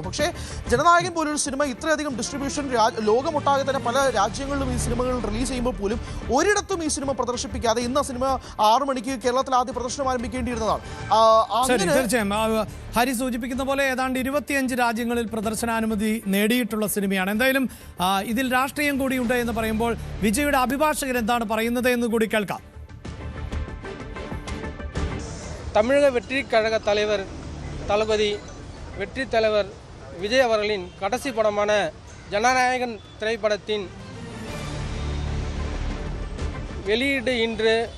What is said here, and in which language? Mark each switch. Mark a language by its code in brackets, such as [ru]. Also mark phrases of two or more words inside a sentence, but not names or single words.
[ml] പക്ഷേ ജനനായകൻ പോലൊരു സിനിമ ഇത്രയധികം ഡിസ്ട്രിബ്യൂഷൻ ലോകമൊട്ടാകെ തന്നെ പല രാജ്യങ്ങളിലും ഈ സിനിമകൾ റിലീസ് ചെയ്യുമ്പോൾ പോലും ഒരിടത്തും ഈ സിനിമ പ്രദർശിപ്പിക്കാതെ ഇന്ന് സിനിമ 6 മണിക്ക് കേരളത്തിൽ ആദ്യ പ്രദർശനം ആരംഭിക്കേണ്ടിയിരുന്നതാണ്. തീർച്ചയായും ഹരി സൂചിപ്പിക്കുന്ന പോലെ ഏതാണ്ട് 25 രാജ്യങ്ങളിൽ പ്രദർശനാനുമതി നേടിയിട്ടുള്ള സിനിമയാണ്. എന്തായാലും ഇതിൽ രാഷ്ട്രീയം കൂടിയുണ്ട് എന്ന് പറയുമ്പോൾ വിജയുടെ അഭിഭാഷകൻ എന്താണ് പറയുന്നത് എന്ന് കൂടി കേൾക്കാം. [ta] தமிழக வெற்றி கழக தலைவர் தளபதி வெற்றி தலைவர் விஜய் அவர்களின் கடைசி படமான ஜனநாயகன் திரைப்படத்தின் வெளியீடு இன்று